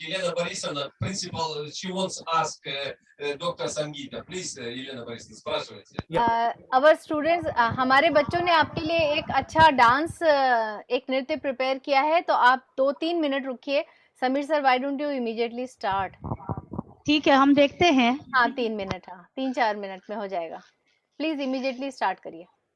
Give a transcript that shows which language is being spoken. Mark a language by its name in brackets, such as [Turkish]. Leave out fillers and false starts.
[English] Елена Борисовна, principal, she wants to ask Dr. Sangita. [Russian] Please, Елена Борисовна, спрашивайте. [English] Our students, [Hindi] हमारे बच्चों ने आपके लिए एक अच्छा डांस, एक नृत्य प्रिपेयर किया है, तो आप 2-3 मिनट रुकिए। [English] Sameer sir, why don't you immediately start? [Hindi] ठीक है, हम देखते हैं। हाँ, 3 मिनट, हाँ 3-4 मिनट में हो जाएगा। प्लीज इमीडिएटली स्टार्ट करिए।